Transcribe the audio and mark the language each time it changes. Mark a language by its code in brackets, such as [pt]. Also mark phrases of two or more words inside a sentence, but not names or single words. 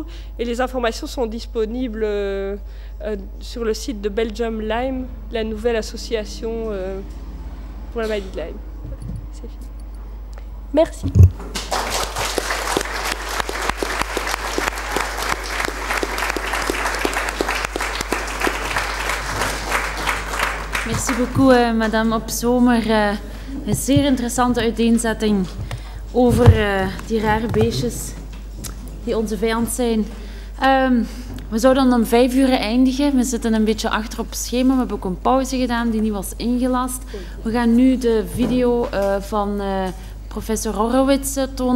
[fr] Et les informations sont disponibles sur le site de Belgium Lyme, la nouvelle association pour la maladie de Lyme. C'est fini. Merci. Merci beaucoup, madame Op Zomer. [nl] Een zeer interessante uiteenzetting over die rare beestjes die onze vijand zijn. We zouden om 5 uur eindigen. We zitten een beetje achter op het schema. We hebben ook een pauze gedaan die niet was ingelast. We gaan nu de video van professor Horowitz tonen.